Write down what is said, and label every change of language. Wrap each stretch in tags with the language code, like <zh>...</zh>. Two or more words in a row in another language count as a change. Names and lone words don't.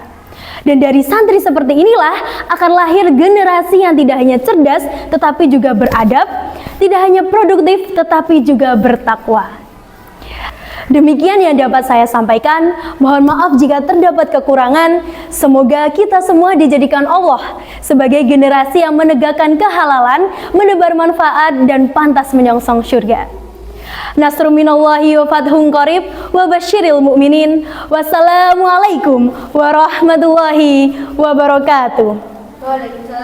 <id>Dan dari santri seperti inilah akan lahir generasi yang tidak hanya cerdas, tetapi juga beradab, tidak hanya produktif, tetapi juga bertakwa. Demikian yang dapat saya sampaikan. Mohon maaf jika terdapat kekurangan. Semoga kita semua dijadikan Allah sebagai generasi yang menegakkan kehalalan, menebar manfaat, dan pantas menyongsong surga.</id> <ar>نصر من الله وفتح قريب وبشر المؤمنين. السلام عليكم ورحمة الله وبركاته.</ar>